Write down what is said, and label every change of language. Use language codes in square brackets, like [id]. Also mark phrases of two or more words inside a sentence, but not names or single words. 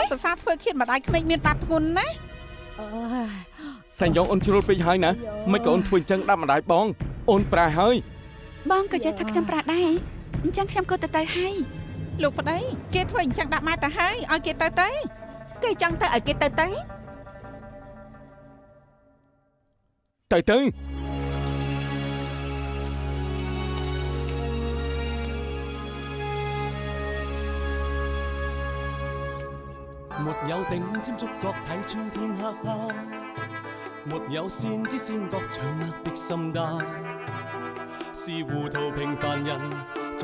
[km] ប្រសាធ្វើឃាតម្ដាយក្មេងមានបាបធ្ងន់ណាស់ សេងយ៉ងអូនជ្រុលពេកហើយណាមិនក៏អូនធ្វើអញ្ចឹងដាក់ម្ដាយបងអូនប្រែហើយ បងក៏ចេះថាខ្ញុំប្រាដែរអញ្ចឹងខ្ញុំក៏ទៅហើយ លោកប្តីគេធ្វើអញ្ចឹងដាក់ម៉ែទៅហើយឲ្យគេទៅ គេចង់ទៅឲ្យគេទៅ ទៅ [yue] 沒有頂尖觸覺睇穿天黑黑，沒有先知先覺掌握的心單，是糊塗平凡人俗